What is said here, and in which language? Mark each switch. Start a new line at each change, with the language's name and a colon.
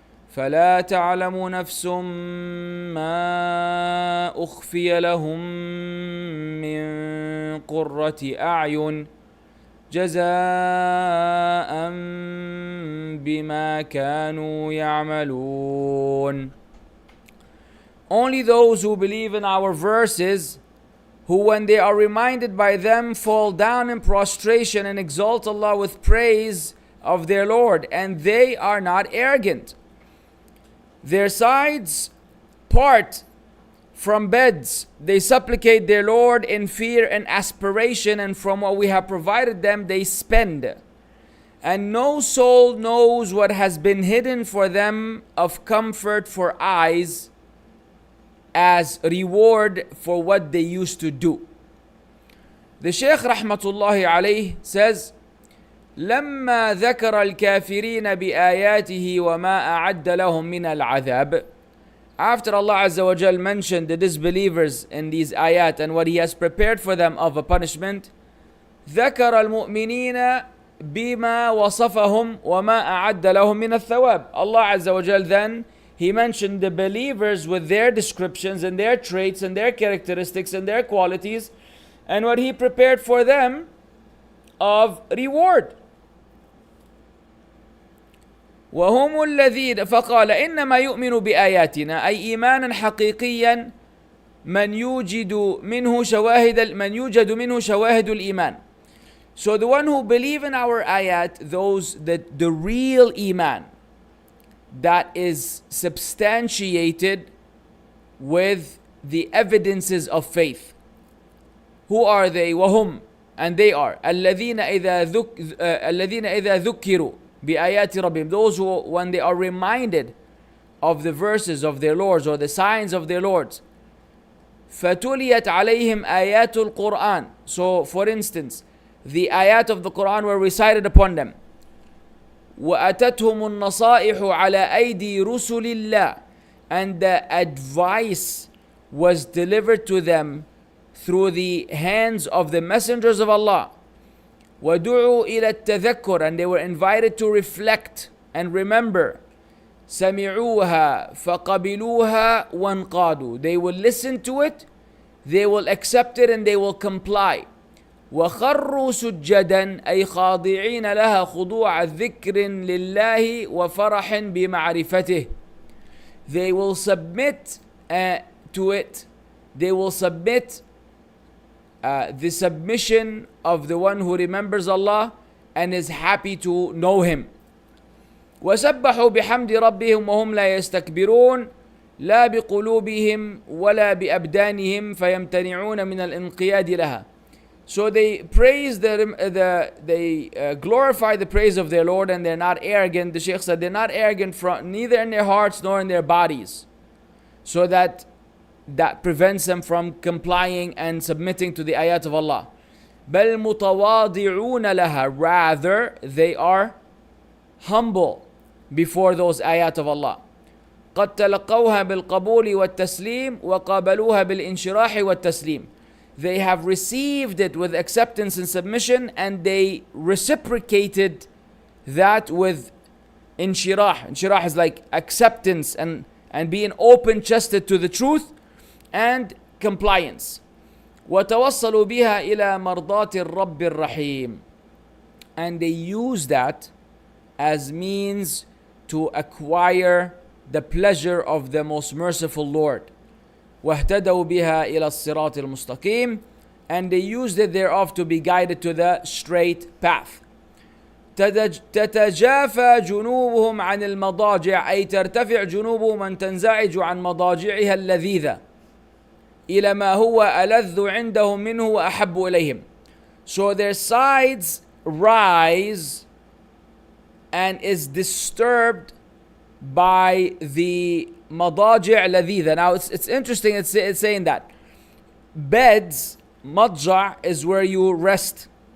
Arabic: فلا تعلم نفس ما أخفي لهم من قرة أعين جزاء بما كانوا يعملون.
English: Only those who believe in our verses, who when they are reminded by them fall down in prostration and exalt Allah with praise of their Lord, and they are not arrogant. Their sides part from beds, they supplicate their Lord in fear and aspiration, and from what we have provided them they spend. And no soul knows what has been hidden for them of comfort for eyes as reward for what they used to do. The Shaykh rahmatullahi alayhi says,
Arabic: لما ذكر الكافرين بآياته وما أعد لهم من العذاب.
English: After Allah Azza wa Jal mentioned the disbelievers in these ayat and what He has prepared for them of a punishment,
Arabic: ذكر المؤمنين بما وصفهم وما أعد لهم من الثواب.
English: Allah Azza wa Jal then He mentioned the believers with their descriptions and their traits and their characteristics and their qualities and what He prepared for them of reward.
Arabic: وهم الذين فقال إنما يؤمن بآياتنا أي إيمانا حقيقيا من يوجد منه شواهد الإيمان.
English: So the one who believe in our ayat, those that the real iman that is substantiated with the evidences of faith. Who are they?
Arabic: وهم,
English: and they are
Arabic: الذين إذا ذكروا بآيات ربهم,
English: those who when they are reminded of the verses of their Lords or the signs of their Lords,
Arabic: فتليت عليهم آيات القرآن.
English: So for instance, the ayat of the Quran were recited upon them.
Arabic: وأتتهم النصائح على أيدي رسل الله,
English: and the advice was delivered to them through the hands of the messengers of Allah.
Arabic: وَدُعُوا إِلَى التَّذَكُّرِ,
English: and they were invited to reflect and remember.
Arabic: سَمِعُوهَا فَقَبِلُوهَا وَانْقَادُوا,
English: they will listen to it, they will accept it, and they will comply.
Arabic: وَخَرُّوا سُجَّدًا أي خاضعين لها خضوع ذكر لله وفرح بمعرفته.
English: They will submit to it, they will submit the submission of the one who remembers Allah and is happy to know Him.
Arabic: وَسَبَّحُوا بِحَمْدِ رَبِّهِمْ وَهُمْ لَا يَسْتَكْبِرُونَ, لا بقلوبهم ولا بأبدانهم فيمتنعون من الانقياد لها.
English: So they praise they glorify the praise of their Lord, and they're not arrogant. The Shaykh said they're not arrogant from neither in their hearts nor in their bodies. So that prevents them from complying and submitting to the ayat of Allah.
Arabic: بل متواضعون لها.
English: Rather, they are humble before those ayat of Allah.
Arabic: قد تلقوها بالقبول والتسليم وقابلوها بالانشراح والتسليم.
English: They have received it with acceptance and submission, and they reciprocated that with inshirah. Inshirah is like acceptance and being open-chested to the truth and compliance.
Arabic: وتوصلوا بها إلى مرضاة الرب الرحيم.
English: And they use that as means to acquire the pleasure of the most merciful Lord.
Arabic: واهتدوا بها إلى الصراط المستقيم.
English: And they used it thereof to be guided to the straight path.
Arabic: تتجافى جنوبهم عن المضاجع أي ترتفع جنوبهم أن تنزعج عن مضاجعها اللذيذة إلى ما هو ألذ عندهم منه وأحب إليهم.
English: So their sides rise and is disturbed by the madaji' ladhida. Now it's interesting, it's saying that beds, madja' is where you rest.